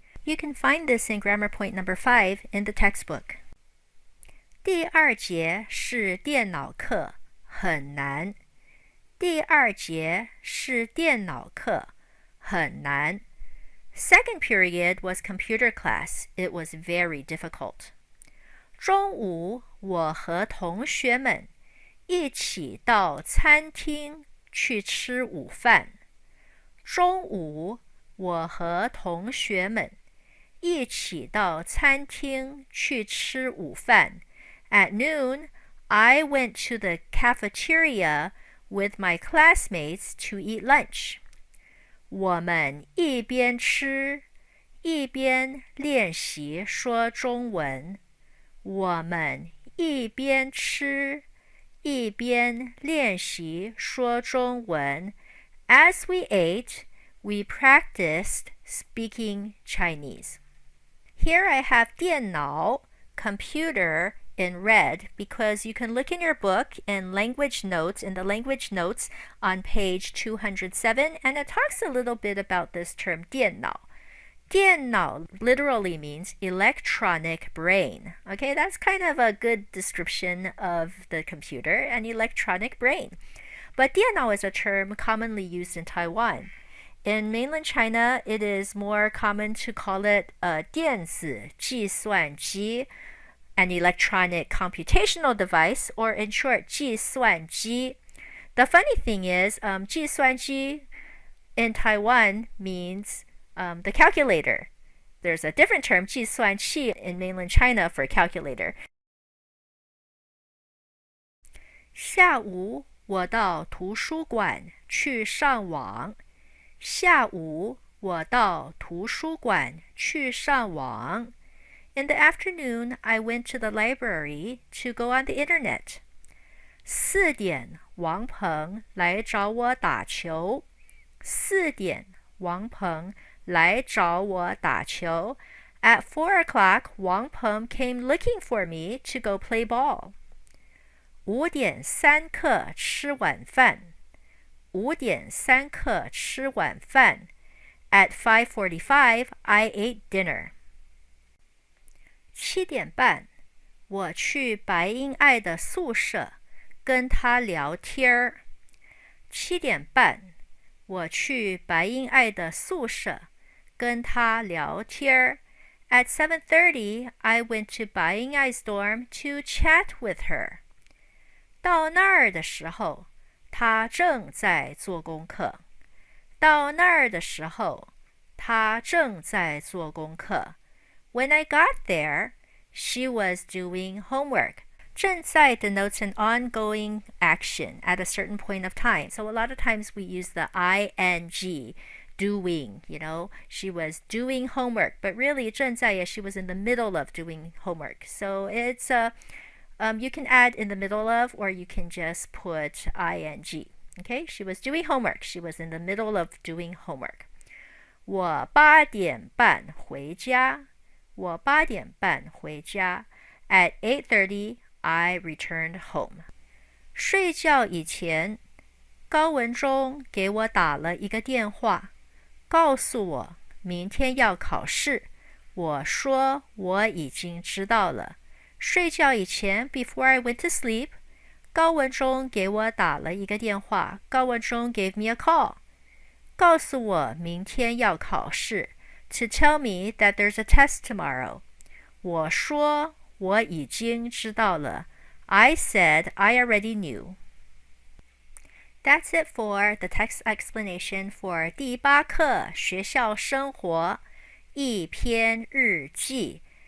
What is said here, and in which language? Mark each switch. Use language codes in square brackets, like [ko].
[en] You can find this in grammar point number 5 in the textbook. [zh] 第二节是电脑课，很难。第二节是电脑课，很难。 [en] Second period was computer class. It was very difficult. [zh] 中午我和同学们一起到餐厅去吃午饭。中午我和同学们一起到餐厅去吃午饭。 [en] At noon, I went to the cafeteria with my classmates to eat lunch. [zh] 我们一边吃一边练习说中文。我们一边吃一边练习说中文。 [en] As we ate, we practiced speaking Chinese. Here I have 电脑, computer, in red because you can look in your book in language notes, in the language notes on page 207, and it talks a little bit about this term 电脑. 电脑 literally means electronic brain. Okay, that's kind of a good description of the computer, an electronic brain. But 电脑 is a term commonly used in Taiwan. In mainland China, it is more common to call it 电子计算机, an electronic computational device, or in short, 计算机. The funny thing is, 计算机 in Taiwan means the calculator. There's a different term, 计算器, in mainland China for calculator. [zh] 下午我到图书馆去上网。下午我到图书馆去上网。 [en] In the afternoon, I went to the library to go on the internet. [zh] 4点，王鹏来找我打球。 4点，王鹏来找我打球。 [en] At 4 o'clock, Wang Peng came looking for me to go play ball. [zh] 5点3刻吃晚饭。5点3刻吃晚饭。 [en] At 5:45, I ate dinner. [zh] 7点半，我去白英爱的宿舍跟她聊天儿。 7点半，我去白英爱的宿舍跟她聊天儿。 [en] At 7:30, I went to Bai Yingai's dorm to chat with her. [zh] 到那儿的时候，她正在做功课。到那儿的时候，她正在做功课。 [en] When I got there, she was doing homework. 正在 denotes an ongoing action at a certain point of time. So a lot of times we use the ing, doing, she was doing homework. But really, 正在 she was in the middle of doing homework. So it's you can add in the middle of, or you can just put ing. Okay, she was doing homework. She was in the middle of doing homework. [zh] 我8点半回家。我8点半回家。 [en] At 8:30, I returned home. [zh] 睡觉以前，高文中给我打了一个电话，告诉我明天要考试。我说我已经知道了。睡觉以前 [en] before I went to sleep, [zh] 高文中给我打了一个电话。 [en] 高文中 gave me a call. [zh] 告诉我明天要考试。 [en] To tell me that there's a test tomorrow. [zh] 我说我已经知道了。 [en] I said I already knew. That's it for the text explanation for [zh] 第8课学校生活一篇日记。